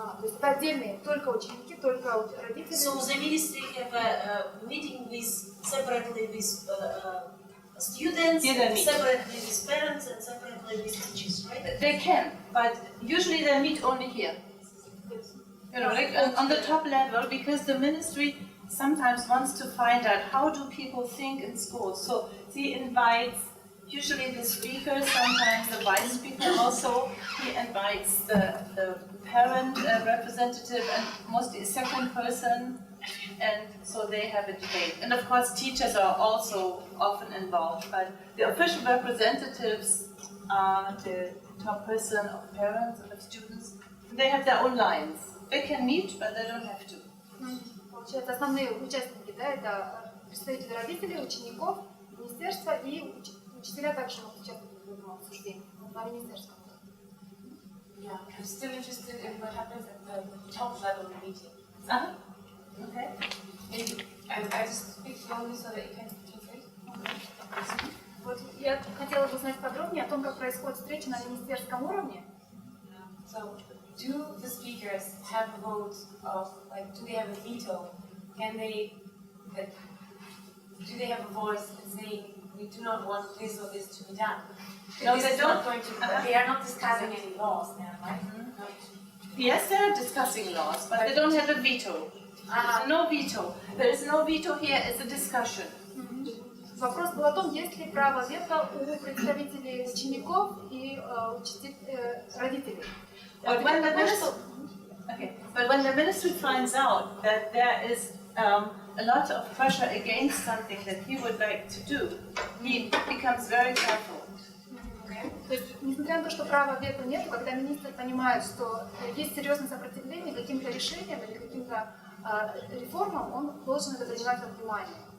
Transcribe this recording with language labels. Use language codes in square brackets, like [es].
[ru] То есть это отдельные, только ученики, только родители. [en] So the ministry have a meeting with separately with students, separately with parents, and separately with teachers, right? They can, but usually they meet only here. You know, like on the top level, because the ministry sometimes wants to find out how do people think in schools. So he invites usually the speaker, sometimes the vice speaker also. He invites the parent representative and mostly a second person, and so they have a debate. And of course teachers are also often involved, but the official representatives are the top person of parents and of students. They have their own lines. They can meet, but they don't have to. [ru] Получается, основные участники, да, это представители родителей, учеников, министерства и учителя также могут участвовать в этом обсуждении на министерском. [en] Yeah, I'm still interested in what happens at the top level meeting. Okay. And I just speak slowly so that you can translate. [ru] Вот я хотела бы узнать подробнее о том, как происходит встреча на министерском уровне. [en] So, do the speakers have a vote of, like, do they have a veto? Can they, like, do they have a voice in saying, we do not want this or this to be done? No, This they is not going to, they are not discussing any laws now, right? Yes, they are discussing laws, but they don't have a veto. There's no veto. There is no veto here. It's a discussion. [ru] Вопрос был о том, есть ли право вето у представителей учеников и родителей. [en] But when the ministry finds out that there is a lot of pressure against something that he would like to do, he becomes very careful. [ru] То есть, несмотря на то, что права вето нет, когда министр понимает, что есть серьезное сопротивление каким-то решениям или каким-то реформам, он должен это принимать во внимание.